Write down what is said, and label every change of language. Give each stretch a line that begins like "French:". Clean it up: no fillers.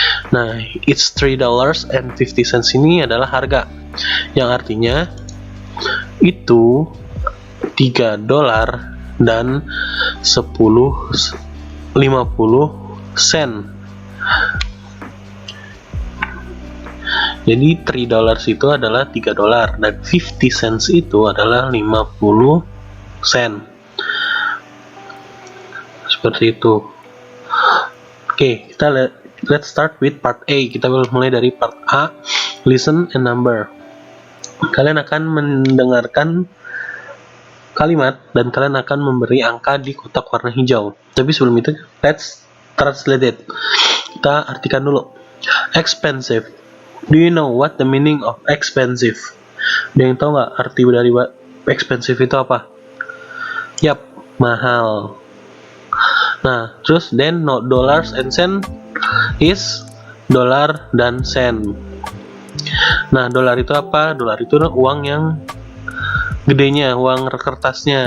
Indonesian: Nah,
English: it's
Indonesian: $3.50 ini adalah harga, yang artinya itu $3 dan 50 sen. Jadi $3 itu adalah $3 dan 50 cents itu adalah 50 sen. Seperti itu.
English: Oke, let's start with part A.
Indonesian: Kita mulai dari part A,
English: listen and number.
Indonesian: Kalian akan mendengarkan kalimat dan kalian akan memberi angka di kotak warna hijau. Tapi sebelum itu,
English: let's translate it.
Indonesian: Kita artikan dulu. Expensive.
English: Do you know what the meaning of expensive?
Indonesian: Ada yang tahu nggak arti dari expensive itu apa? Yap, mahal. Nah, terus
English: then no, dollars and cent is
Indonesian: dolar dan sen. Nah, dolar itu apa? Dolar itu uang yang gedenya, uang kertasnya.